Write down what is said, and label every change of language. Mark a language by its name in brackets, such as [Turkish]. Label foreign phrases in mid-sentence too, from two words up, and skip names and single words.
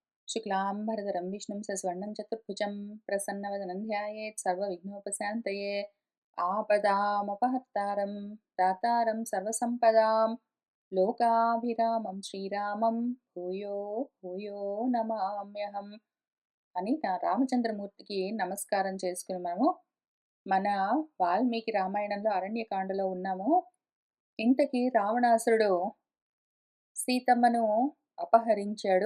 [Sanskrit] शुक्लाम्बरधरं विष्णुं सस्वर्णं चतुर्भुजं प्रसन्नवदनं ध्यायेत् सर्वविघ्नोपशान्तये। आपदामपहर्तारं दातारं सर्वसम्पदां लोकाभिरामं श्रीरामं భూయో భూయో నమామ్యహం [Telugu] అని నా రామచంద్రమూర్తికి నమస్కారం చేసుకుని మనము మన వాల్మీకి రామాయణంలో అరణ్యకాండలో ఉన్నాము. ఇంతకీ రావణాసురుడు సీతమ్మను అపహరించాడు.